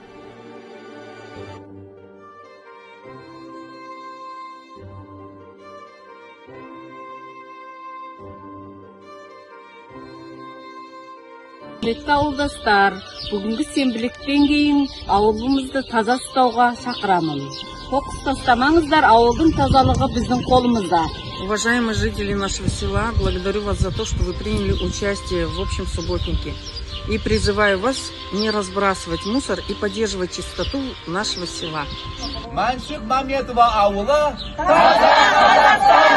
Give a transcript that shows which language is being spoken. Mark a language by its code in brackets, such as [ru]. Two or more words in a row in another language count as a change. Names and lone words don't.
[kk] Құрметті ауылдастар, бүгінгі сенбіліктен кейін ауылымызды таза ұстауға шақырамын. Қоқыс тастамаңыздар, ауылдың тазалығы біздің қолымызда. [ru] Уважаемые жители нашего села, благодарю вас за то, что вы приняли участие в общем субботнике. И призываю вас не разбрасывать мусор и поддерживать чистоту нашего села. [kk] Мәншүк Мәметова ауылы таза Қазақстан!